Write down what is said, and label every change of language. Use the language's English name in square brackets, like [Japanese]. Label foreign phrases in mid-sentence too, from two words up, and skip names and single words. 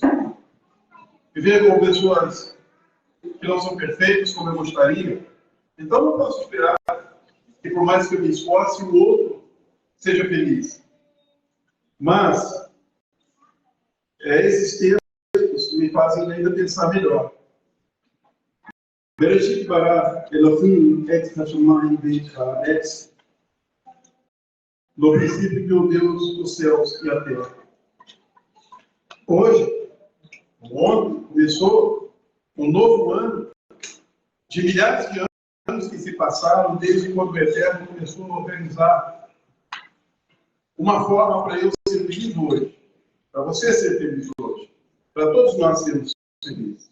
[Portuguese] Viver com pessoas que não são perfeitas como eu gostaria. Então não posso esperar que, por mais que eu me esforce, o outro seja feliz. Mas esses textos me fazem ainda pensar melhor. [Hebrew] בראשית ברא אלהים את השמים ואת הארץ. [Portuguese] No princípio criou Deus os céus e a terra. Hoje, ontem, começou um novo ano de milhares de anos que se passaram desde quando o Eterno começou a organizar uma forma para eu ser feliz hoje, para você ser feliz hoje, para todos nós sermos felizes.